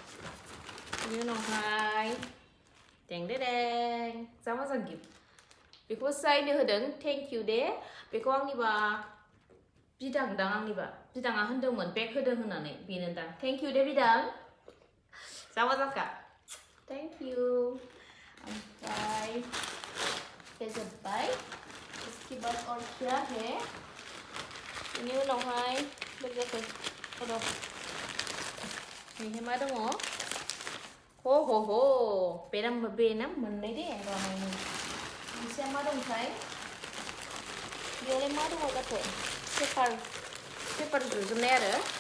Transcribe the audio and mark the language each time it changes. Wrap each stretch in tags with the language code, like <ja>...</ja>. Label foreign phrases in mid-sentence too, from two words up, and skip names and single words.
<brx>दें जा मोजां गिफ्ट बेखौ जायनो होदों</brx> <en>thank you</en> <brx>दे बेखौ आंनिबा बिदांदां आंनिबा बिदाङा होनदोंमोन बेग होदों होननानै बेनो दां</brx> <en>thank you</en> <brx>दे बिदां जा मोजांखा</brx> <en>thank you</en> <brx>ओमफ्राय बे जोब्बाय</brx> <hi>इसके बाद और क्या है</hi> <brx>बेनि उनावहाय लोगोफोर र' बेहाय मा दङ हो बेना मोननै दे र' नायनि मोनसेया मा दंथाय बेयावलाय मा दङ जाखो पेपार जुजोबनाय आरो</brx>